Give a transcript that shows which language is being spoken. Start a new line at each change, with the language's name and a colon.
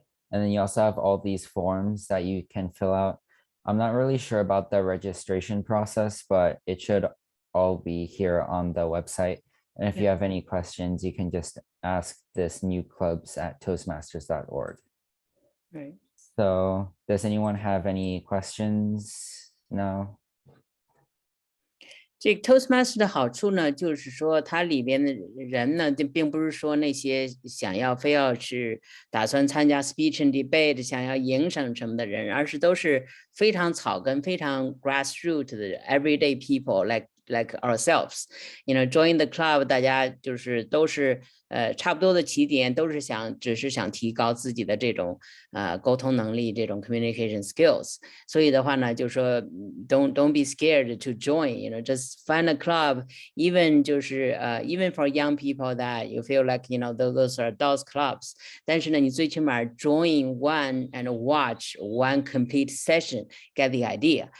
English: And then you also have all these forms that you can fill out. I'm not really sure about the registration process, but it should all be here on the website. And if you have any questions, you can just ask this newclubs@toastmasters.org. Right. So does anyone have any questions? No?
Chinese: 这个 Toastmaster 的好处呢，就是说它里边的人呢，就并不是说那些想要非要是打算参加 speech and debate 想要赢什么的人，而是都是非常草根、非常 grassroots 的
English: everyday people like ourselves. Join the club
Chinese: 大家就是都是差不多的起点，都是只是想提高自己的这种沟通能力，这种
English: communication skills.
Chinese: 所以的话呢，就说
English: don't be scared to join. Just find a club. Even 就是 even for young people that you feel like those are adults clubs.
Chinese: 但是呢，你最起码
English: join one and watch one complete session, get the idea.